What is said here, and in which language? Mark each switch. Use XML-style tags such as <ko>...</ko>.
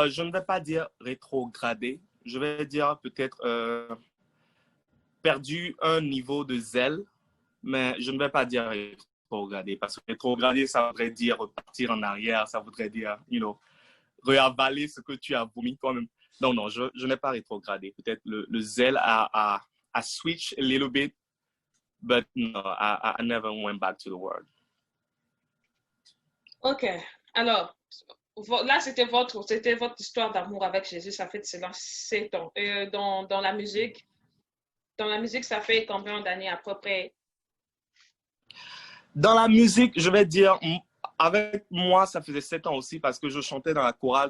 <fr>Je ne vais pas dire rétrogradé. Je vais dire peut-être perdu un niveau de zèle, mais je ne vais pas dire rétrogradé. Parce que rétrogradé, ça voudrait dire repartir en arrière, ça voudrait dire, réavaler ce que tu as vomi toi-même. Non, je n'ai pas rétrogradé. Peut-être le zèle a</fr> <en>switched a little bit, but no, I never went back to the world. Ok.</en> <fr>Alors, là, c'était votre histoire d'amour avec Jésus, ça fait de cela 7 ans. Et dans la musique, ça fait combien d'années à peu près? Dans la musique, je vais dire, avec moi, ça faisait 7 ans aussi parce que je chantais dans la chorale.</fr>